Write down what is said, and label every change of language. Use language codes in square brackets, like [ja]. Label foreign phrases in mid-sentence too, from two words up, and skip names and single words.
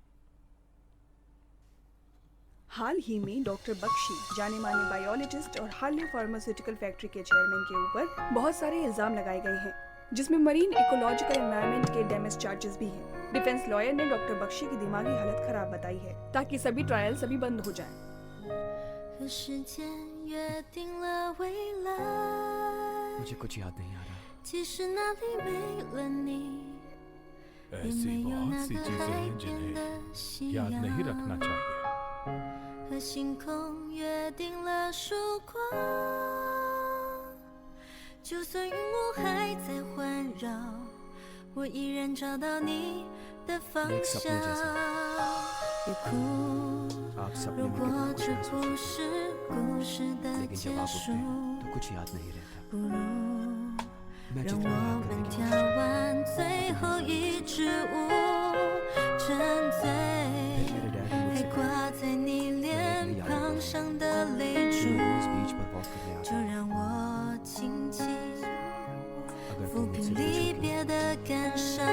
[hi] हाल ही में डॉक्टर बख्शी, जाने माने बायोलॉजिस्ट और हार्ले फार्मास्यूटिकल फैक्ट्री के चेयरमैन के ऊपर बहुत सारे इल्जाम लगाए गए हैं, जिसमें [en] marine ecological environment [hi] के [en] damage charges [hi] भी हैं। [en] defense lawyer [hi] ने डॉक्टर बख्शी की दिमागी हालत खराब बताई है, ताकि सभी ट्रायल्स अभी बंद हो जाएं। [zh] 和时间约定了未来， [hi] मुझे कुछ याद नहीं आ रहा। [zh] 其实那里没了你，也 [hi] ऐसी [zh] 没有 [hi] बहुत [zh] 那 [hi] सी [zh] 个 [hi] चीजें [zh] 海 [hi] हैं [zh] 边 [hi] जिन्हें [zh] 的夕 [hi] याद नहीं [zh] 阳， [hi] रखना चाहिए। [zh] 和星空约定了曙光。就算云雾还在环绕，我依然找到你的方 [hi] एक सपने [zh] 向。 [hi] जैसा। [zh] 别哭， [hi] आप सपने [zh] 如 [hi] में [zh] 果 [hi] कितना [zh] 这 [hi] कुछ [zh] 不 [hi] महसूस [zh] 是故事的 [hi] लेकिन [zh] 结 [hi] जब आप [zh] 束 [hi] उठते，हैं तो कुछ याद नहीं रहता। [zh] 不如 [hi] मैं [zh] 让 [hi] जितना [zh] 我 [hi] याद [zh] 们 [hi] करने की [zh] 跳 [hi] कोशिश [zh] 完最后一支舞，沉醉， [hi] मेरे डैड ने [zh] 还 [hi] मुझसे [zh] 挂在你脸庞上的泪珠， [hi] इस बीच पर वॉक करने [zh] 就 [hi] आता [zh] 让我轻轻 [hi] अगर [zh] 抚 [hi] तुम [zh] 平 [hi] मुझसे [zh] 离 [hi] पूछो [zh] 别的感受。